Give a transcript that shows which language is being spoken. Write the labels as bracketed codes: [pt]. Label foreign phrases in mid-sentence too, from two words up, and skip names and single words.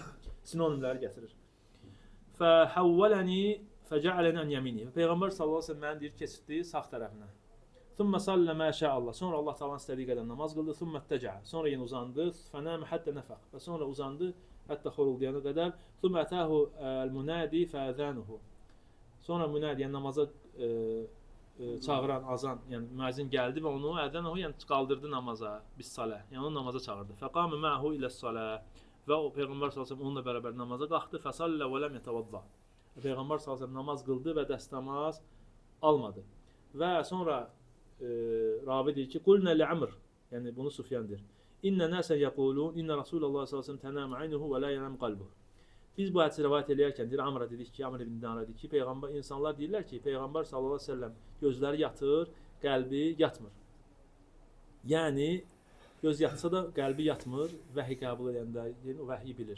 [az] Sinonimləri gətirir. [ar] فحولني فجعلني عن يميني. [az] Peyğəmbər [ar] صلى الله عليه وسلم [az] məni deyir keçirdi sağ tərəfinə. [ar] ثم صلى ما شاء الله. [az] Sonra Allah Taala'nın istədiyi qədər namaz qıldı. [ar] ثم اضطجع. [az] Sonra yenə uzandı. [ar] فنام حتى نفخ. [az] Və sonra uzandı hətta xoruldayana qədər. [ar] ثم أتاه المنادي فآذنه. [az] Sonra munadi yəni namaza çağıran azan, yəni müəzzin gəldi və onu ədənahu yəni qaldırdı namaza, [ar] بالصلاة. [az] Yəni onu namaza çağırdı. [ar] فقام معه إلى الصلاة. [az] Və o Peyğəmbər [ar] صلى الله عليه وسلم [az] onunla bərabər namaza qalxdı. [ar] فصلى ولم يتوضأ. [az] Peyğəmbər [ar] صلى الله عليه وسلم [az] namaz qıldı və dəstəmaz almadı. Və sonra ravi deyir ki, [ar] قلنا لعمرو, [az] yəni bunu Sufyan deyir. [ar] إن ناسا يقولون إن رسول الله صلى الله عليه وسلم تنام عينه ولا ينام قلبه. [az] Biz bu hədisi rivayet edərkən deyir Amr'a dedik ki, Amr ibn Dinar dedi ki, Peyğəmbər insanlar deyirlər ki, Peyğəmbər [ar] صلى الله عليه وسلم [az] gözləri yatır, qəlbi yatmır. Yəni göz yatsa da qəlbi yatmır, vəhy qəbul edəndə, yəni o vəhyi bilir.